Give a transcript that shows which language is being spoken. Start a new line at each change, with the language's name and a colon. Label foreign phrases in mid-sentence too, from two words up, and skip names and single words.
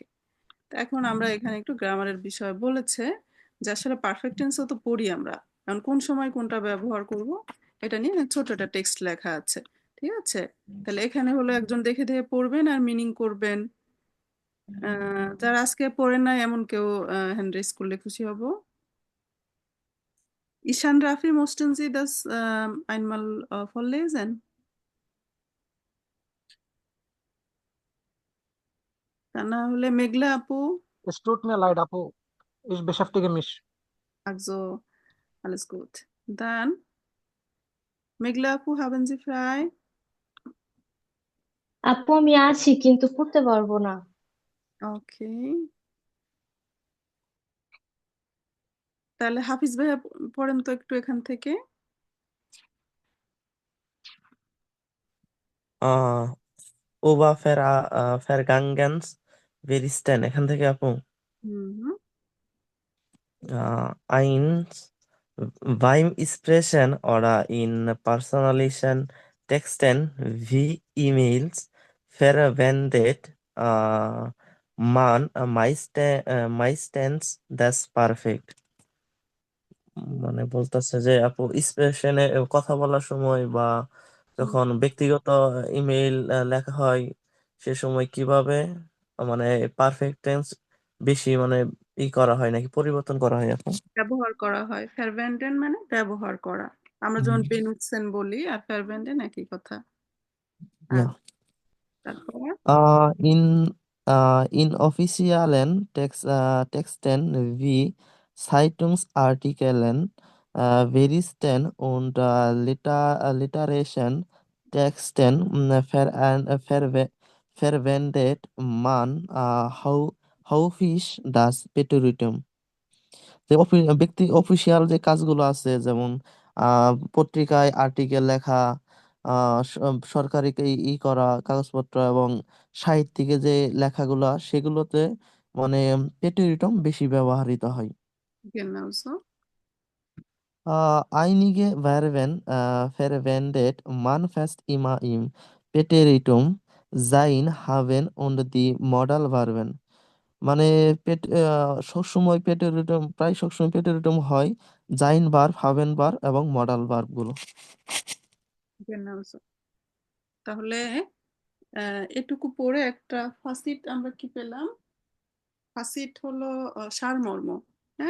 Bangla: তো এখন আমরা এখানে একটু গ্রামারের বিষয় বলেছে যে আসলে
English: perfect tense
Bangla: তো পড়ি আমরা, কারণ কোন সময় কোনটা ব্যবহার করব এটা নিয়ে ছোট একটা টেক্সট লেখা আছে, ঠিক আছে? তাহলে এখানে হলো একজন দেখে দেখে পড়বেন আর মিনিং করবেন। যারা আজকে পড়েন নাই এমন কেউ
English: hand raise
Bangla: করলে খুশি হব। ঈশান রাফি,
German: möchten Sie das einmal vorlesen?
Bangla: তা না হলে মেঘলা আপু।
German: Es tut mir leid, Apu. Ich beschäftige mich. Also, alles gut. Dann,
Bangla: মেঘলা আপু,
German: haben Sie frei?
Bangla: আপু আমি আছি কিন্তু পড়তে পারবো না। ওকে, তাহলে হাফিজ ভাইয়া পড়েন তো একটু এখান থেকে।
German: Über Vergangenes berichten,
Bangla: এখান থেকে আপু। হুম,
German: Eins, beim Sprechen oder in personalischen Texten wie E-Mails verwendet man meistens das Perfekt.
Bangla: মানে বলতেছে যে আপু স্পেশনে কথা বলার সময় বা যখন ব্যক্তিগত ইমেইল লেখা হয় সে সময় কিভাবে মানে
English: perfect tense
Bangla: বেশি মানে করা হয় নাকি পরিবর্তন করা হয় আপু? ব্যবহার করা হয়। ফেরভেন্ডেন মানে ব্যবহার করা। আমরা যেমন বেনুটসেন বলি আর ফেরভেন্ডেন একই কথা।
German: Ja.
Bangla: তারপর
German: In offiziellen Texten wie Zeitungsartikeln, Veristen und literarischen Texten verwendet man häufig das Preteritum.
Bangla: যে অফিসিয়াল যে কাজগুলো আছে, যেমন পত্রিকায় আর্টিকেল লেখা, সরকারি করা কাগজপত্র এবং সাহিত্যিকে যে লেখাগুলা সেগুলোতে মানে প্রেটেরিটম বেশি ব্যবহৃত হয়।
German: genau so. Einige Verben verwendet man fast immer im Präteritum sein, haben und die Modalverben.
Bangla: মানে সবসময় প্রায় সবসময় প্রেটেরিটম হয় জাইন ভার্ব, হাভেন ভার্ব এবং
English: modal verb
Bangla: গুলো।
German: genau so.
Bangla: তাহলে এটুকু পড়ে একটা ফাসিট আমরা কি পেলাম? ফাসিট হলো সারমর্ম, হ্যাঁ।